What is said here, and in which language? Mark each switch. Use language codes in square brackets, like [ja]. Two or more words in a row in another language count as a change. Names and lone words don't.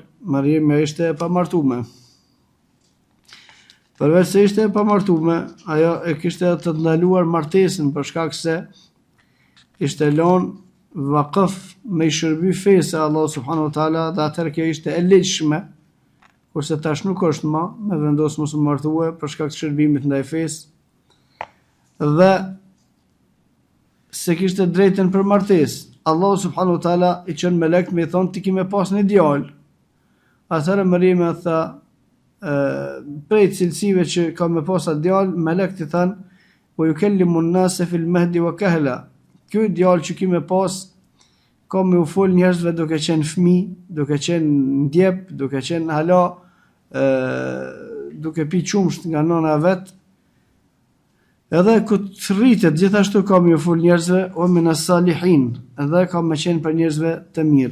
[sq] Mariama ishte e pamartuar. Përveç se ishte e pamartuar, ajo e kishte të ndaluar martesën për shkak se ishte lënë vakëf me i shërby fesë Allah [ar] سبحانه وتعالى, [sq] dhe atëherë kjo ishte e legjshme, kurse tash nuk është më me vendos mos u martue për shkak të shërbimit ndaj fesë, dhe se kishte drejtën për martesë. Allah [ar] سبحانه وتعالى [sq] i çon melek me thon ti ke me pas një djalë. Atëherë Mariama tha, prej cilësive që ka me pas atë djalë, melekët i thanë, [ar] ويكلم الناس في المهد وكهلا. [sq] Ky djalë që ki me pas ka me u fol njerëzve duke qenë fëmijë, duke qenë ndjep, duke qenë hala, duke pi qumsht nga nëna vet. Edhe ku të rritet gjithashtu ka me u fol njerëzve, [ar] ومن الصالحين, [sq] edhe ka me qenë për njerëzve të mirë.